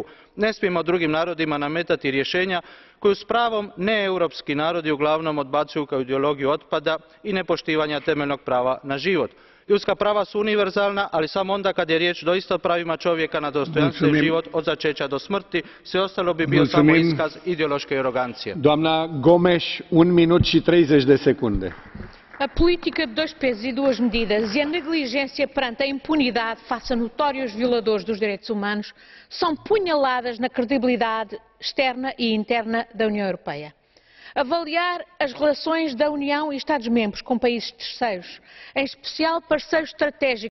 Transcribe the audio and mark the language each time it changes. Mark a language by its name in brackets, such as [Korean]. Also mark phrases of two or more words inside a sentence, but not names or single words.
[Croatian] Ne smijemo drugim narodima nametati rješenja koju s pravom neeuropski narodi uglavnom odbacuju kao ideologiju otpada i nepoštivanja temeljnog prava na život. Ljudska prava su univerzalna, ali samo onda kad je riječ doista o pravima čovjeka na dostojanstven život od začeća do smrti. Sve ostalo bi bio samo iskaz ideološke arogancije. [Romanian] Doamna Gomes, 1 minut și 30 de secunde. [Portuguese] A política de dois pesos e duas medidas e a negligência perante a impunidade face a notórios violadores dos direitos humanos são punhaladas na credibilidade externa e interna da União Europeia. Avaliar as relações da União e Estados-membros com países terceiros, em especial parceiros estratégicos